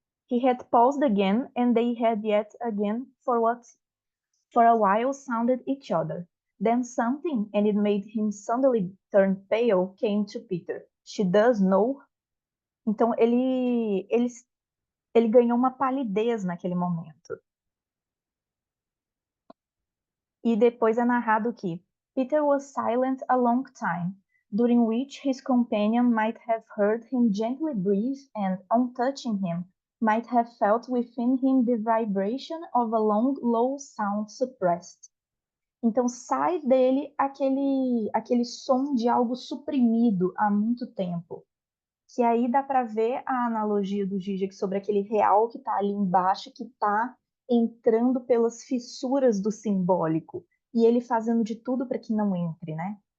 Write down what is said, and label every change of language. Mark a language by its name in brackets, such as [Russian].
[English] He had paused again, and they had yet again for a while sounded each other. Then something, and it made him suddenly turn pale, came to Peter. She does know. [Portuguese] Então ele ganhou uma palidez naquele momento. E depois é narrado que [English] Peter was silent a long time, during which his companion might have heard him gently breathe and, on touching him, might have felt within him the vibration of a long, low sound suppressed. [Portuguese] Então sai dele aquele som de algo suprimido há muito tempo. Que aí dá para ver a analogia do Zizek sobre aquele real que está ali embaixo, que está entrando pelas fissuras do simbólico, e ele fazendo de tudo para que não entre, né?